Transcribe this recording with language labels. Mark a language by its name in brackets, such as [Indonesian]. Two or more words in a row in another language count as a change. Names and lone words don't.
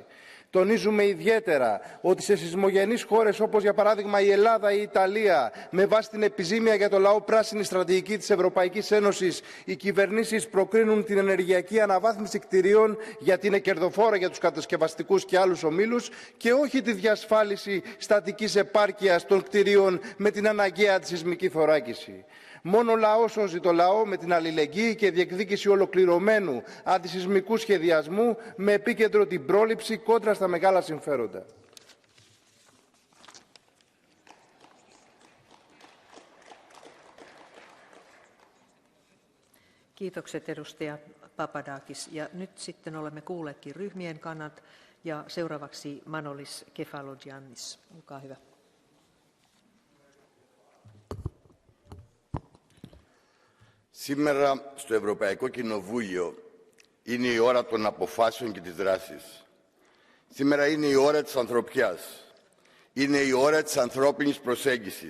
[Greek] Τονίζουμε ιδιαίτερα ότι σε σεισμογενείς χώρες όπως για παράδειγμα η Ελλάδα ή η Ιταλία με βάση την επιζήμια για το λαό πράσινη στρατηγική της Ευρωπαϊκής Ένωσης οι κυβερνήσεις προκρίνουν την ενεργειακή αναβάθμιση κτηρίων γιατί είναι κερδοφόρα για τους κατασκευαστικούς και άλλους ομίλους και όχι τη διασφάλιση στατικής επάρκειας των κτηρίων με την αναγκαία τη σεισμική θωράκιση. Μόνο λαό σώζει το λαό με την αλληλεγγύη και διεκδίκηση ολοκληρωμένου αντισυσμικού σχεδιασμού με επίκεντρο την πρόληψη κόντρα στα μεγάλα συμφέροντα. [Finnish] Kiitokset edustaja Papadakis. Ja nyt sitten olemme kuulleetkin ryhmien kannat ja seuraavaksi Manolis Kefalogiannis. Olkaa hyvä. [Greek] Σήμερα στο Ευρωπαϊκό Κοινοβούλιο είναι η ώρα των αποφάσεων και της δράσης. Σήμερα είναι η ώρα της ανθρωπιάς. Είναι η ώρα της ανθρώπινης προσέγγισης.